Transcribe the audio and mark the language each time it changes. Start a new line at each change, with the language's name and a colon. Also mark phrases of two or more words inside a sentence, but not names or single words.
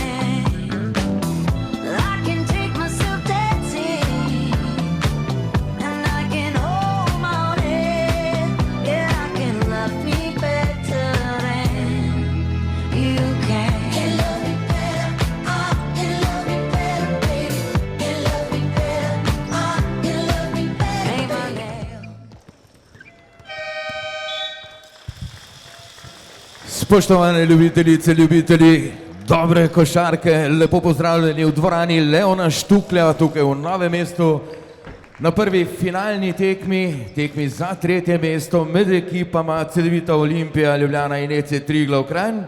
English: I can take myself dancing, and I can hold my own head. Yeah, I can love me better than you can. Can love me better, I can love me better, baby. Can love me better, I can love me better. Ain't my nail.
Slovenian: Spoštovane ljubitelice, ljubitelji dobre košarke, lepo pozdravljeni v dvorani Leona Štuklja tukaj v Novem mestu na prvi finalni tekmi za tretje mesto med ekipama Cedevita Olimpija Ljubljana in EC Triglav Kranj.